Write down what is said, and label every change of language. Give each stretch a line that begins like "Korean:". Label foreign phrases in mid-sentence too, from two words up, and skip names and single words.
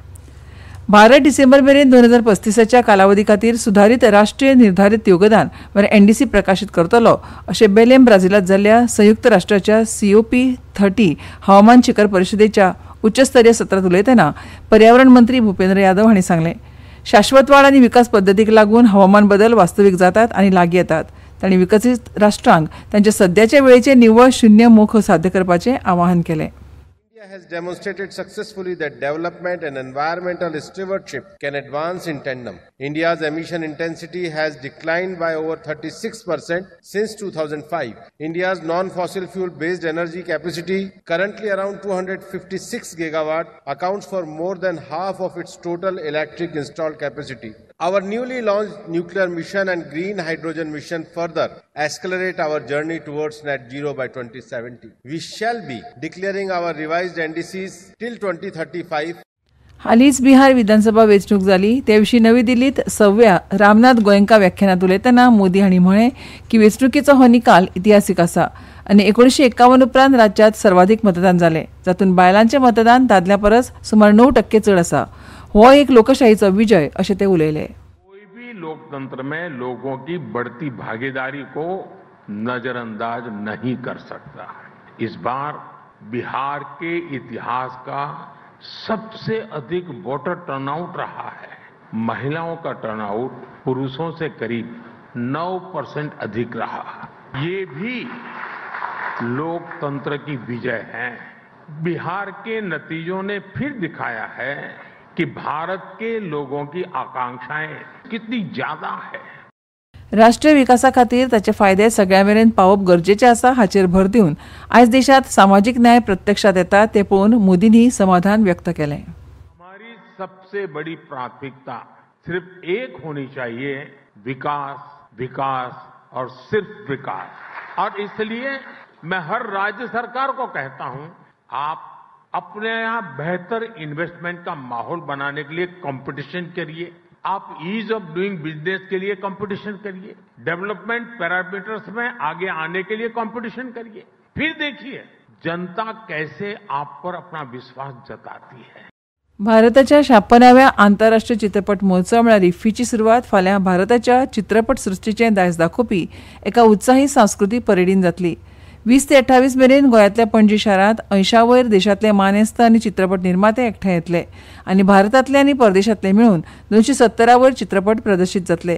Konkani: भारत डिसेंबर मेरेन 2035च्या कालावधी खातीर सुधारीत राष्ट्रीय निर्धारित योगदान NDC प्रकाशीत करतलो अशें बेलेम ब्राझीलांत जाल्ल्या संयुक्त राष्ट्राच्या COP30 हवामान शिखर परिशदेच्या उच्चस्तरीय सत्रांत उलयतना पर्यावरण मंत्री भूपेंद्र यादव हांणी सांगलें. शाश्वत वाड आनी विकास पद्दतीक लागून हवामान बदल वास्तवीक जातात आनी लागीं येतात. तांणी विकसीत राष्ट्रांक तांच्या सद्याच्या वेळेचें निव्वळ शून्य मोख साध्य करपाचें आवाहन केलें.
English: India has demonstrated successfully that development and environmental stewardship can advance in tandem. India's emission intensity has declined by over 36% since 2005. India's non-fossil fuel-based energy capacity, currently around 256 gigawatt, accounts for more than half of its total electric installed capacity. Our newly launched nuclear mission and green hydrogen mission further accelerate our journey towards net zero by 2070. We shall be declaring our revised NDCs till 2035.
Konkani: हालींच बिहार विधानसभा वेंचणूक जाली ते विशीं नवी दिल्लीत 6व्या रामनाथ गोयंका व्याख्यानांत उलयतना मोदी हांणी म्हळें की वेंचणुकेचो हो निकाल इतिहासीक आसा आनी 1951 उपरांत राज्यांत सर्वाधिक मतदान जालें, जातूंत बायलांचें मतदान दादल्या परस सुमार 9% चड आसा. हो एक लोकशाहीचो विजय अशें ते उलयले.
Hindi: कोई भी लोकतंत्र में लोगों की बढ़ती भागीदारी को नजरअंदाज नहीं कर सकता. इस बार बिहार के इतिहास का सबसे अधिक
English: voter turnout
Hindi: रहा है. महिलाओं का टर्नआउट पुरुषों से करीब 9% अधिक रहा. ये भी लोकतंत्र की विजय है. बिहार के नतीजों ने फिर दिखाया है कि भारत के लोगों की आकांक्षाएं कितनी ज्यादा है.
Konkani: राष्ट्रीय विकासा खातीर ताचे फायदे सगळ्यां मेरेन पावप गरजेचें आसा हाचेर भर दिवन आयज देशांत सामाजीक न्याय प्रत्यक्षात येता ते पळोवन मोदींनी समाधान व्यक्त केलें.
Hindi: हमारी सबसे बड़ी प्राथमिकता सिर्फ एक होनी चाहिए, विकास, विकास और सिर्फ विकास. और इसलिए मैं हर राज्य सरकार को कहता हूं, आप अपने यहाँ बेहतर इन्वेस्टमेंट का माहौल बनाने के लिए कंपटीशन करिए. आप
English: ease of doing business
Hindi: के लिए कंपटीशन करिए.
English: development parameters
Hindi: में आगे आने के लिए कंपटीशन करिए. फिर देखिए जनता कैसे आप पर अपना विश्वास जताती है.
Konkani: भारताच्या 56व्या आंतरराष्ट्रीय चित्रपट महोत्सव म्हळ्यार इफ्फीची सुरवात फाल्यां भारताच्या चित्रपट सृश्टीचें दायज दाखोवपी एका उत्साही सांस्कृतीक परेडीन जातली. 20 ते 28 मेरेन गोंयांतल्या पणजी शारांत 80 वयर देशांतले मानेस्त आनी चित्रपट निर्माते एकठांय येतले आनी भारतांतले आनी परदेशांतले मेळून 270 वयर चित्रपट प्रदर्शीत जातले.